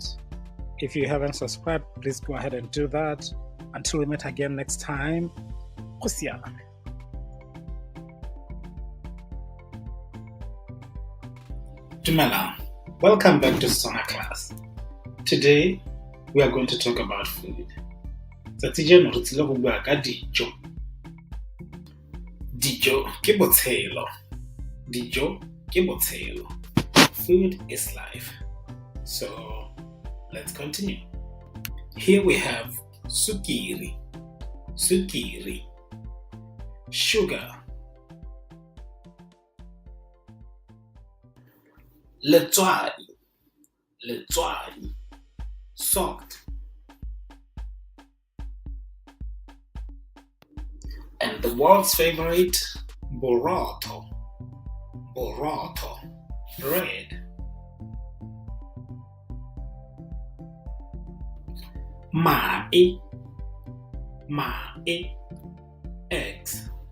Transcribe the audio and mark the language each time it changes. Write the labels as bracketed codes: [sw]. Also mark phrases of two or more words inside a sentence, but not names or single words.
[en] If you haven't subscribed, please go ahead and do that. Until we meet again next time, [tn] go siame. Dumelang. [en] Welcome back to Setswana class. Today, we are going to talk about food. [tn] Tsatsi jeno re tsile go bua ka dijo. Dijo ke botshelo. Dijo ke botshelo. [en] Food is life. So, let's continue. Here we have [tn] sukiri, sukiri, [en] sugar, [tn] letswai, letswai, [en] salt, and the world's favorite, [tn] borotho, borotho, [en] bread. [tn] Mae, mae, eggs.